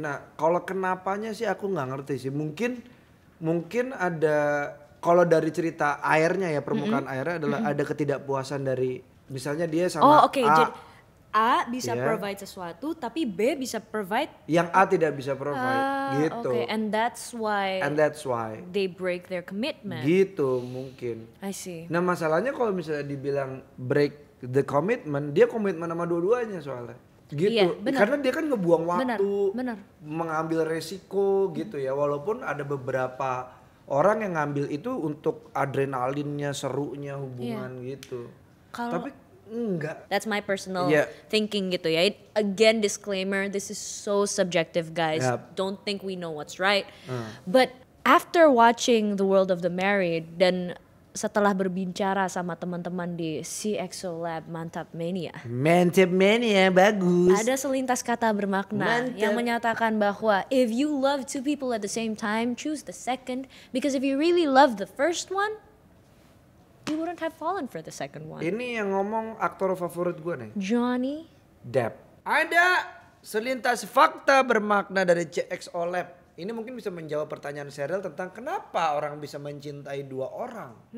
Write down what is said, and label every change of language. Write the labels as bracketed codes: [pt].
[id] Nah, kalau kenapanya sih aku nggak ngerti sih. Mungkin ada, kalau dari cerita airnya ya, permukaan airnya adalah ada ketidakpuasan dari misalnya dia sama A bisa Iya. provide sesuatu, tapi B bisa provide. Yang A tidak bisa provide gitu. [en] Okay, and that's why they break their commitment. [id] Gitu mungkin. [en] I see. [id] Nah masalahnya kalau misalnya dibilang [en] break the commitment, [id] dia komitmen sama dua-duanya soalnya. Gitu. Iya, benar. Karena dia kan ngebuang waktu, benar. mengambil resiko gitu ya. Walaupun ada beberapa orang yang ngambil itu untuk adrenalinnya, serunya hubungan gitu. Tapi enggak. [en] That's my personal thinking [id] gitu ya. [en] Again, disclaimer, this is so subjective, guys. Yep. Don't think we know what's right. But after watching The World of the Married [id] dan setelah berbicara sama teman-teman di CXO Lab Mantap Mania, bagus. ada selintas kata bermakna yang menyatakan bahwa [en] if you love two people at the same time, choose the second, because if you really love the first one, you wouldn't have fallen for the second one. [id] Ini yang ngomong aktor favorit gue nih, Johnny Depp. Ada selintas fakta bermakna dari CXO Lab. Ini mungkin bisa menjawab pertanyaan Cheryl tentang kenapa orang bisa mencintai dua orang.